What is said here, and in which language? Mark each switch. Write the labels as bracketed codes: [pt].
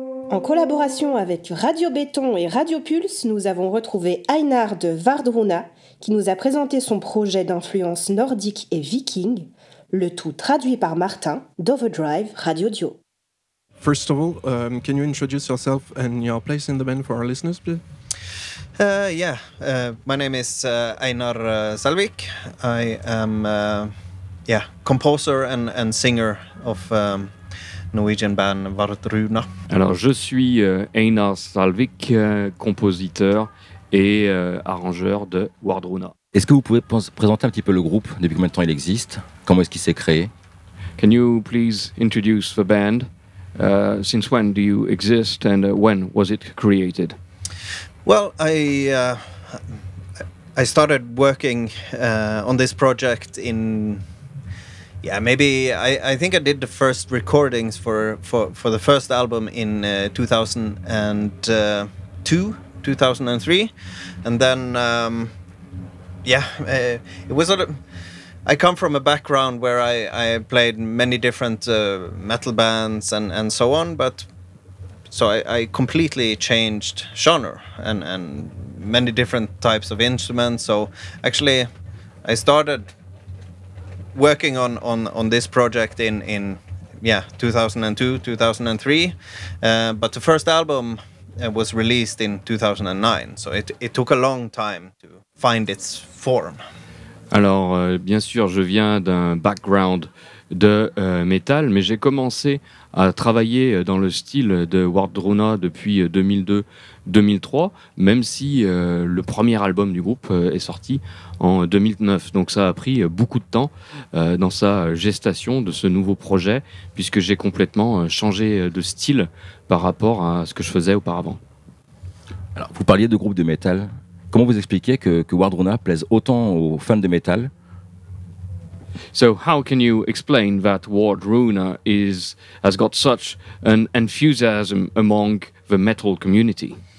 [fr] En collaboration avec Radio Béton et Radio Pulse, nous avons retrouvé Einar de Vardruna qui nous a présenté son projet d'influence nordique et viking, le tout traduit par Martin d'Overdrive Radio Dio. [en] First of all, can you introduce yourself and your place in the band for our listeners, please? My name is Einar Salvik. I am composer and singer of Norwegian band Vardruna. [fr] Alors, je suis Einar Salvik, compositeur et arrangeur de Vardruna. Est-ce que vous pouvez présenter un petit peu le groupe, depuis combien de temps il existe, comment est-ce qu'il s'est créé? [en] Can you please introduce the band? Since when do you exist and when was it created? Well, I started working on this project in, I think I did the first recordings for the first album in 2003, and then it was sort of, I come from a background where I played many different metal bands and so on, but so I completely changed genre and many different types of instruments. So actually I started working on this project in 2002, 2003, but the first album was released in 2009, so it took a long time to find its form. [fr] Alors, bien sûr, je viens d'un background de métal, mais j'ai commencé à travailler dans le style de Vardruna depuis 2002-2003, même si le premier album du groupe est sorti en 2009. Donc ça a pris beaucoup de temps dans sa gestation de ce nouveau projet, puisque j'ai complètement changé de style par rapport à ce que je faisais auparavant. Alors, vous parliez de groupe de métal. Comment vous expliquez que Vardruna plaise autant aux fans de métal? [en] So how can you explain that Vardruna has got such an enthusiasm among the metal community?